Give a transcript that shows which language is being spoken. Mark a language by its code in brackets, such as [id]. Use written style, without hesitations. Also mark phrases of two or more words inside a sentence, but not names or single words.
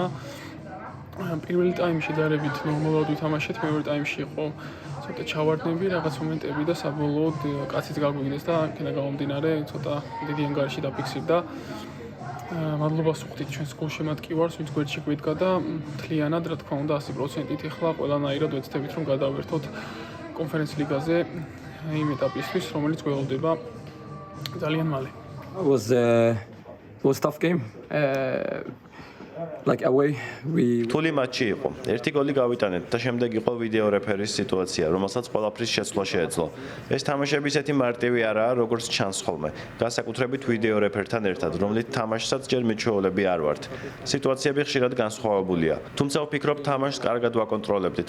[ka] პირველი ტაიმი შედარებით ნორმალურად ვითამაშეთ, მეორე ტაიმში იყო ცოტა ჩავარდნები, რაღაც მომენტები და საბოლოოდ კაციც გაგვიგდეს და იქნება გამომდინარე, ცოტა დიდი ანგარიში დაფიქსირდა. მადლობას ვუხდით ჩვენს გულშემატკივარს, ვინც გვერდში გვიდგა და თლიანად, რა თქმა უნდა, 100%-ით ახლა ყველანაირად ვეცდებით, რომ გადავერთოთ კონფერენც ლიგაზე იმ ეტაპისთვის, რომელიც გველოდება ძალიან მალე. [en] It was a tough game. Like away, [ka] რთული მატჩი იყო. ერთი გოლი გავიტანეთ და შემდეგ იყო ვიდეო რეფერის სიტუაცია, რომელსაც ყველაფრის შეცვლა შეეძლო. ეს თამაშები ისეთი მარტივი არაა, როგორც ჩანს ხოლმე. განსაკუთრებით ვიდეო რეფერთან ერთად, რომლით თამაშსაც ჯერ მიჩვეულები არ ვართ. სიტუაციები ხშირად განსხვავებულია. თუმცა ვფიქრობ, თამაშს კარგად ვაკონტროლებდით.